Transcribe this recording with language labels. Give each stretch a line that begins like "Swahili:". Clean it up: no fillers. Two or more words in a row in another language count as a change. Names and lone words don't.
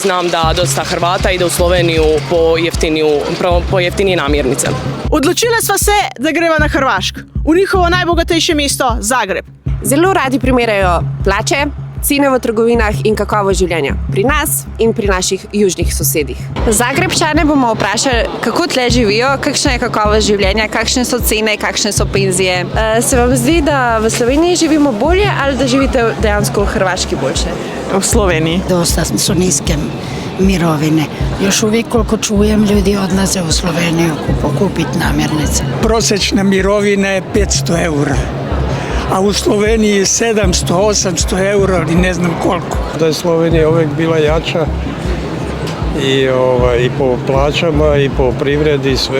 Croatian: Znam da dosta Hrvata ide u Sloveniju po jeftinije namirnice.
Slovenian: Odločila sva se, da greva na Hrvaško, v njihovo najbogatejše mesto Zagreb. Zelo radi primerjajo plače, cene v trgovinah in kakovost življenja pri nas in pri naših južnih sosedih. Zagrebčane bomo vprašali, kako tle živijo, kakšna je kakovost življenja, kakšne so cene, kakšne so penzije. Se vam zdi, da v Sloveniji živimo bolje ali da živite dejansko v Hrvaški boljše? V Sloveniji.
Croatian: Dosta su niske mirovine. Još uvijek koliko čujem ljudi odlaze u Sloveniju kupiti namirnice. Prosječna mirovina je 500 eura, a u Sloveniji 700-800 eura i ne znam koliko. Da je Slovenija uvijek bila jača i po plaćama i po privredi i sve.